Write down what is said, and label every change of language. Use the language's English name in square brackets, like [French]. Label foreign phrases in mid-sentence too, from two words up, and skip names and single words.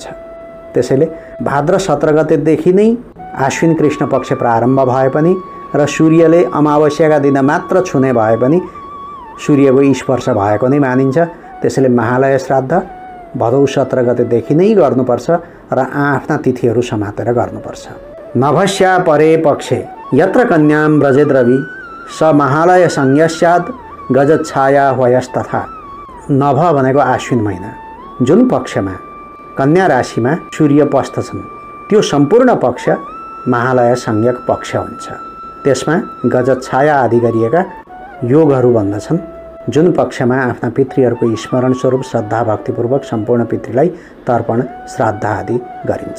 [Nepali] त्यसैले भाद्र 17 गतेदेखि नै आश्विन कृष्ण पक्ष प्रारम्भ भए पनि र सूर्यले अमावस्याका दिन मात्र छुने भए पनि सूर्यको स्पर्श भएको नै मानिन्छ। त्यसैले महालय श्राद्ध भदौ 17 गतेदेखि नै गर्नुपर्छ र आफ्ना तिथिहरू समातेर गर्नुपर्छ। [Sanskrit] नभस्या परे पक्षे यत्र कन्यां व्रजेद रवि स महालय संज्ञस्यात् गजच्छाया वयस्तथा। [Nepali] नभ भनेको आश्विन महिना, जुन पक्षमा कन्या राशिमा सूर्य पस्दछन् त्यो सम्पूर्ण पक्ष महालय संज्ञक पक्ष हुन्छ। त्यसमा गजच्छाया आदि गरिएका योगहरू बन्दछन्, जुन पक्षमा आफ्ना पितृहरूको स्मरण स्वरूप श्रद्धा भक्तिपूर्वक सम्पूर्ण पितृलाई तर्पण श्राद्ध आदि गरिन्छ।